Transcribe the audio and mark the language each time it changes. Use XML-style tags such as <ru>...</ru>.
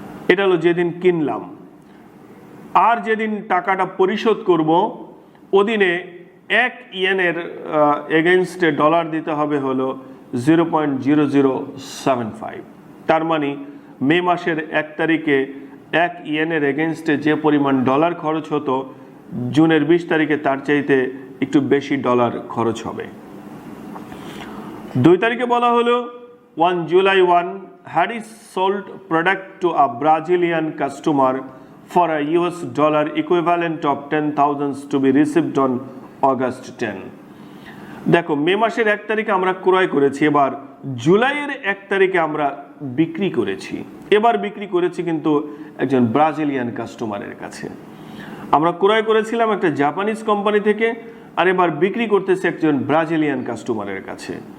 <bn>এটা হলো যেদিন কিনলাম। আর যেদিন টাকাটা পরিশোধ করব ওদিনে 1 ইয়েনের এগেনস্টে ডলার দিতে হবে হলো 0.0075। তার মানে মে মাসের 1 তারিখে 1 ইয়েনের এগেনস্টে যে পরিমাণ ডলার খরচ হতো, জুনের 20 তারিখে তার চাইতে একটু বেশি ডলার খরচ হবে। 2 তারিখে বলা হলো</bn> <en>1 July 1, Harris sold product to a Brazilian customer for a US dollar equivalent of 10,000 to be received on August 10.</en> <bn>দেখো, মে মাসের 1 তারিখে আমরা ক্রয় করেছি, এবার জুলাইয়ের 1 তারিখে আমরা বিক্রি করেছি। এবার বিক্রি করেছি কিন্তু একজন ব্রাজিলিয়ান কাস্টমারের কাছে। আমরা ক্রয় করেছিলাম একটা জাপানিজ কোম্পানি থেকে, আর এবার বিক্রি করতেছে একজন ব্রাজিলিয়ান কাস্টমারের কাছে।</bn>